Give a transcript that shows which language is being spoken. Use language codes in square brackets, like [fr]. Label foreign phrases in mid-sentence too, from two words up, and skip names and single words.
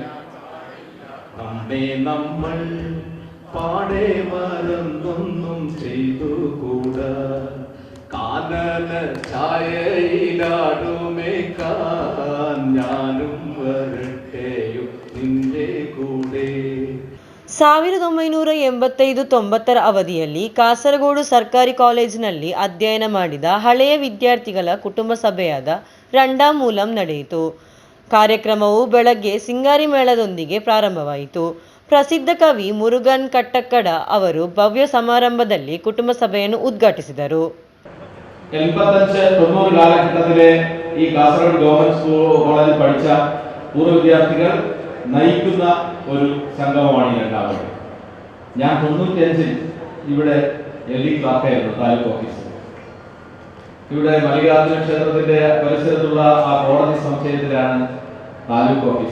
[ml] നമ്മെ നമ്മൾ പാടെ മറന്നൊന്നും ചെയ്തുകൂടാ. കാനനഛായയിലാടുമേക്കാൻ ഞാനും വരട്ടെയോ നിന്റെ കൂടെ. [kn] 1985-90 ಅವಧಿಯಲ್ಲಿ ಕಾಸರಗೋಡು ಸರ್ಕಾರಿ ಕಾಲೇಜಿನಲ್ಲಿ ಅಧ್ಯಯನ ಮಾಡಿದ ಹಳೆಯ ವಿದ್ಯಾರ್ಥಿಗಳ ಕುಟುಂಬ ಸಭೆಯಾದ ರಂಡಾಮೂಲಂ ನಡೆಯಿತು. ಕಾರ್ಯಕ್ರಮವು ಬೆಳಗ್ಗೆ ಸಿಂಗಾರಿ ಮೇಳದೊಂದಿಗೆ ಪ್ರಾರಂಭವಾಯಿತು. ಪ್ರಸಿದ್ಧ ಕವಿ ಮುರುಗನ್ ಕಟ್ಟಕ್ಕಡ ಅವರು ಭವ್ಯ ಸಮಾರಂಭದಲ್ಲಿ ಕುಟುಂಬ ಸಭೆಯನ್ನು ಉದ್ಘಾಟಿಸಿದರು. [ml] 85-90 കാലഘട്ടത്തിലെ ഈ കാസർഗോഡ് ഗവൺമെന്റ് കോളേജിൽ പഠിച്ച പൂർവ്വ വിദ്യാർത്ഥികൾ നയിക്കുന്ന ഒരു സംഗമമാണ് ഈ രണ്ടാമത്. ഞാൻ 95-ൽ ഇവിടെ LD ക്ലാർക്കായിരുന്നു താലൂക്ക് ഓഫീസർ. ഇവിടെ മല്ലികാർജുന ക്ഷേത്രത്തിന്റെ പരിസരത്തുള്ള ആ കോടതി സമുച്ചയത്തിലാണ് താലൂക്ക് ഓഫീസ്.